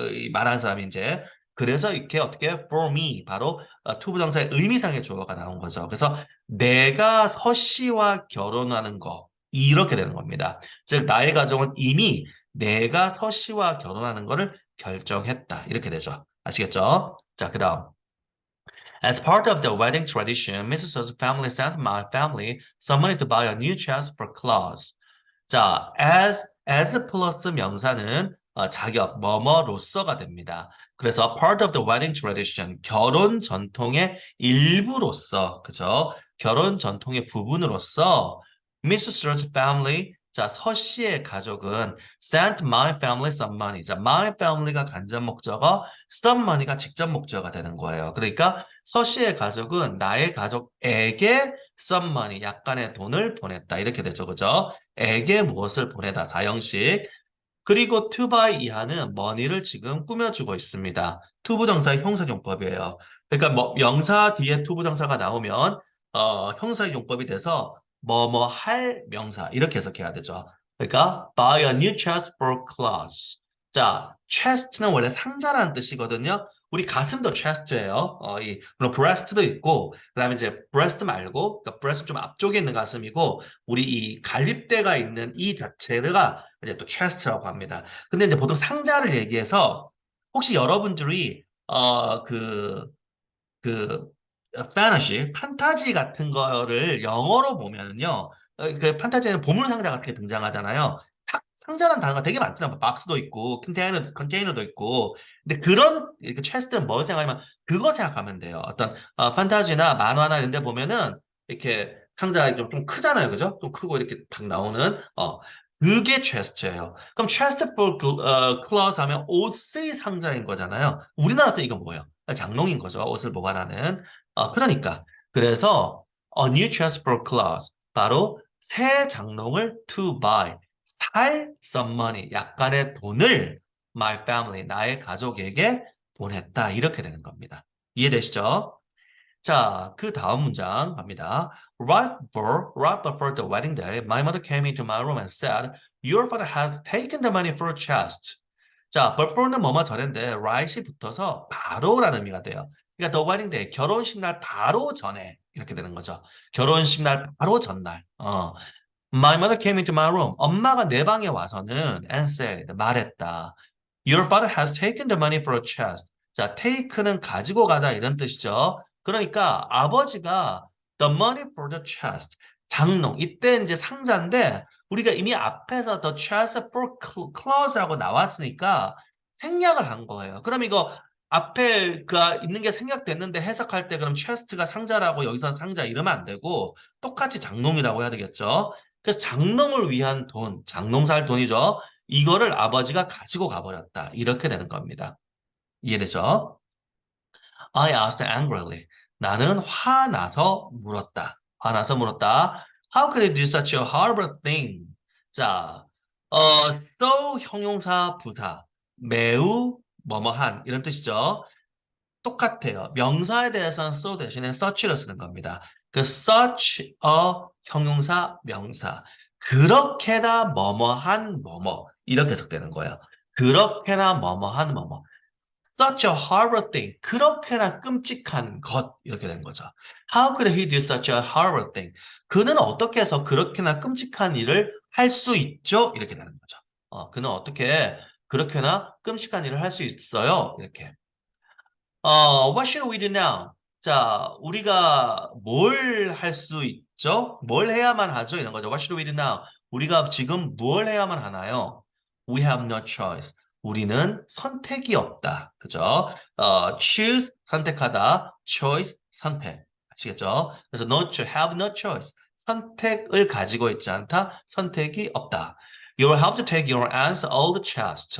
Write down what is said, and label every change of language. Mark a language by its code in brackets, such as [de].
[ko] 이 말하는 사람이 이제. 그래서 이렇게 어떻게 for me 바로 투부정사의 의미상의 주어가 나온 거죠. 그래서 내가 서씨와 결혼하는 거 이렇게 되는 겁니다. 즉 나의 가정은 이미 내가 서씨와 결혼하는 거를 결정했다. 이렇게 되죠. 아시겠죠? 자, 그다음. [en] As part of the wedding tradition, Mrs. So's family sent my family some money to buy a new chest for Claus. [ko] 자, as 플러스 명사는 자격, 뭐뭐로서가 됩니다. 그래서 [en] part of the wedding tradition, [ko] 결혼 전통의 일부로서, 그죠? 결혼 전통의 부분으로서 Mrs. [en] Stur's family, [ko] 자, 서 씨의 가족은 [en] sent my family some money. [ko] 자, my family가 간접 목적어, some money가 직접 목적어가 되는 거예요. 그러니까 서 씨의 가족은 나의 가족에게 some money, 약간의 돈을 보냈다. 이렇게 되죠. 그죠? 에게 무엇을 보내다 사형식. 그리고 to buy 이하는 money를 지금 꾸며주고 있습니다. 투부정사의 형사용법이에요. 그러니까 뭐 명사 뒤에 투부정사가 나오면 형사용법이 돼서 뭐뭐 할 명사 이렇게 해석해야 되죠. 그러니까 [en] buy a new chest for Claus. [ko] 자, chest는 원래 상자라는 뜻이거든요. 우리 가슴도 chest예요. 물론 breast도 있고 그다음에 이제 breast 말고 그러니까 breast 좀 앞쪽에 있는 가슴이고 우리 이 갈립대가 있는 이 자체가 이제 또 chest라고 합니다. 근데 이제 보통 상자를 얘기해서 혹시 여러분들이 그 fantasy, 판타지 같은 거를 영어로 보면은요, 그 판타지에는 보물 상자 같은 게 등장하잖아요. 상자라는 단어가 되게 많잖아요. 뭐 박스도 있고, 컨테이너도 있고. 근데 그런 그 체스트는 뭐 생각하면 그거 생각하면 돼요. 어떤 판타지나 만화나 이런 데 보면은 이렇게 상자가 좀 크잖아요. 그죠? 좀 크고 이렇게 딱 나오는 그게 체스트예요. 그럼 체스트 for cloth 하면 옷의 상자인 거잖아요. 우리나라에서 이건 뭐예요? 장롱인 거죠. 옷을 보관하는. 그러니까. 그래서 [en] a new chest for clothes. [ko] 바로 새 장롱을 to buy. 살 [en] some money. [ko] 약간의 돈을 my family, 나의 가족에게 보냈다. 이렇게 되는 겁니다. 이해되시죠? 자, 그 다음 문장 갑니다. [en] Right before the wedding day, my mother came into my room and said, Your father has taken the money for a chest. [ko] 자, before는 뭐뭐 전인데 right이 붙어서 바로라는 의미가 돼요. 그러니까 [en] the wedding day, [ko] 결혼식 날 바로 전에 이렇게 되는 거죠. 결혼식 날 바로 전날. [en] My mother came into my room. [ko] 엄마가 내 방에 와서는 [en] and said, [ko] 말했다. [en] Your father has taken the money for a chest. [ko] 자, take는 가지고 가다 이런 뜻이죠. 그러니까 아버지가 [en] the money for the chest. [ko] 장롱. 이때 이제 상자인데 우리가 이미 앞에서 [en] the chest for clothes [ko] 라고 나왔으니까 생략을 한 거예요. 그럼 이거 앞에 그 있는 게 생략됐는데 해석할 때 그럼 chest가 상자라고 여기서 상자 이러면 안 되고 똑같이 장롱이라고 해야 되겠죠. 그래서 장롱을 위한 돈, 장롱 살 돈이죠. 이거를 아버지가 가지고 가버렸다. 이렇게 되는 겁니다. 이해되죠? [en] I asked angrily. [ko] 나는 화나서 물었다. 화나서 물었다. [en] How could you do such a horrible thing? [ko] 자, so 형용사 부사. 매우 뭐뭐한 이런 뜻이죠. 똑같아요. 명사에 대해서는 so 대신에 such를 쓰는 겁니다. 그 such a 형용사 명사. 그렇게나 뭐뭐한 뭐뭐 이렇게 해석되는 거예요. 그렇게나 뭐뭐한 뭐뭐. [en] Such a horrible thing. [ko] 그렇게나 끔찍한 것. 이렇게 된 거죠. [en] How could he do such a horrible thing? [ko] 그는 어떻게 해서 그렇게나 끔찍한 일을 할 수 있죠? 이렇게 되는 거죠. 그는 어떻게 그렇게나 끔찍한 일을 할 수 있어요? 이렇게. [en] What should we do now? [ko] 자, 우리가 뭘 할 수 있죠? 뭘 해야만 하죠? 이런 거죠. What should we do now? 우리가 지금 뭘 해야만 하나요? [en] We have no choice. [ko] 우리는 선택이 없다. 그죠? choose, 선택하다. choice, 선택. 아시겠죠? 그래서 no to have no choice. 선택을 가지고 있지 않다. 선택이 없다. [en] You will have to take your aunt's old chest.